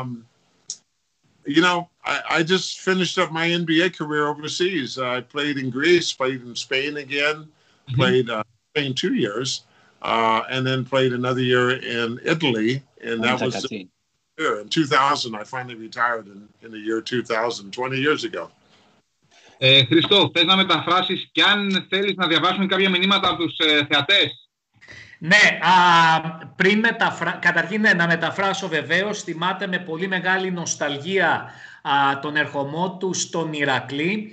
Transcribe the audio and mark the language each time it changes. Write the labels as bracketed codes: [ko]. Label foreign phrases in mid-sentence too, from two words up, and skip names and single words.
[en] I just finished up my NBA career overseas. I played in Greece, played in Spain again, played Spain 2 years, and then played another year in Italy, and that was... In 2000, I finally retired in the year 2000, 20 years ago. [el] Χριστό, θες να μεταφράσεις και αν θέλεις να διαβάσουμε κάποια μηνύματα από τους θεατές? Ναι, καταρχήν να μεταφράσω βεβαίως. Θυμάται με πολύ μεγάλη νοσταλγία τον ερχομό του στον Ηρακλή.